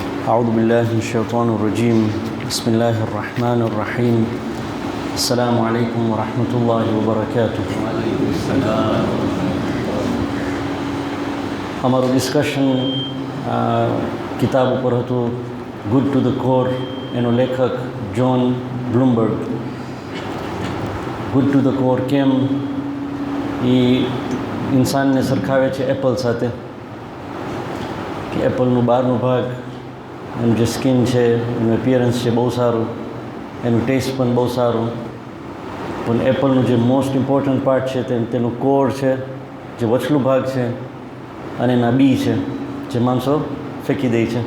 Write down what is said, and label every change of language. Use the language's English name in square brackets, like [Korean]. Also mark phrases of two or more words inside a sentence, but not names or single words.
[Arabic] أعوذ بالله من الشيطان الرجيم بسم الله الرحمن الرحيم السلام عليكم ورحمة الله وبركاته. [Gujarati] અમારું ડિસ્કશન કિતાબ ઉપર હતું ગુડ ટુ ધ કોર. એનો લેખક જોન બ્લુમબર્ગ. ગુડ ટુ ધ કોર કેમ એ ઇન્સાનને સરખાવે છે એપલ સાથે, કે એપલનું બહારનું ભાગ, એનું જે સ્કિન છે, એનું એપિયરન્સ છે બહુ સારું, એનું ટેસ્ટ પણ બહુ સારું, પણ એપલનું જે [English] most important part [Gujarati] છે તેનું કોર છે, જે વચલું ભાગ છે, અને એના બી છે જે માણસો ફેંકી દે છે.